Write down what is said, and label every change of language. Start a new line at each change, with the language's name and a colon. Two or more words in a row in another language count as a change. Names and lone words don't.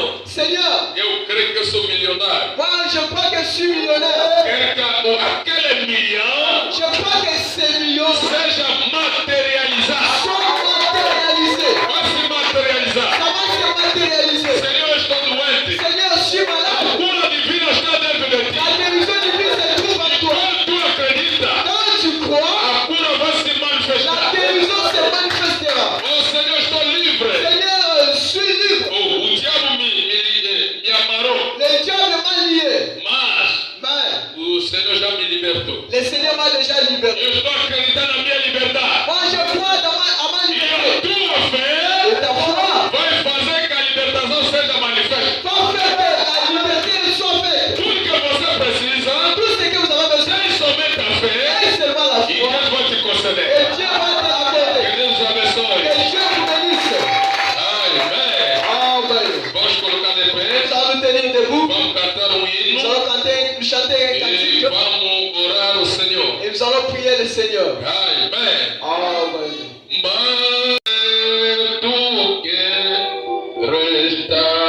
French: Seigneur,
Portuguese: eu creio que eu sou milionário.
French: moi je crois que je suis millionnaire.
Portuguese: Aquele milhão
French: Je crois que ces millions
Portuguese: seja materializado.
French: sont matérialisés.
Portuguese: Vai se materializar.
French: Ça va se matérialiser.
Portuguese: Senhor, eu estou doente.
French: Seigneur, je suis
Portuguese: A
French: malade.
Portuguese: cura divina está dentro de ti.
French: La guérison divine se trouve en toi.
Portuguese: Quando tu acredita,
French: Quand tu crois,
Portuguese: a cura vai se
French: la
Portuguese: manifestar.
French: guérison se manifestera.
Portuguese: Oh Senhor, estou livre.
French: Seigneur, je suis libre.
Portuguese: Oh, o diabo me amarrou.
French: Le diable m'a lié.
Portuguese: Mas
French: Mais
Portuguese: o Senhor já me libertou.
French: le Seigneur m'a déjà libéré.
Portuguese: Eu estou acreditando na minha liberdade.
French: Moi, je crois à ma
Portuguese: E a
French: liberté.
Portuguese: tua
French: Et
Portuguese: fé
French: ta foi
Portuguese: vai fazer que a libertação seja manifesta.
French: va faire que la liberté soit faite.
Portuguese: Tudo que você precisa
French: Tout ce que vous avez besoin,
Portuguese: tem somente a fé
French: c'est seulement la
Portuguese: e
French: foi.
Portuguese: Deus vai te
French: Et
Portuguese: conceder.
French: Dieu va te l'accorder.
Portuguese: Que Deus nos abençoe.
French: Que Dieu vous bénisse.
Portuguese: Amém.
French: Amen.
Portuguese: Vamos colocar de pé.
French: Nous allons nous tenir debout.
Portuguese: Vamos cantar
French: Nous
Portuguese: hino
French: allons chanter un
Portuguese: e
French: cantique.
Portuguese: vamos orar ao Senhor.
French: Et nous allons prier le Seigneur.
Portuguese: Amém.
French: Amen.
Portuguese: Mas tu que resta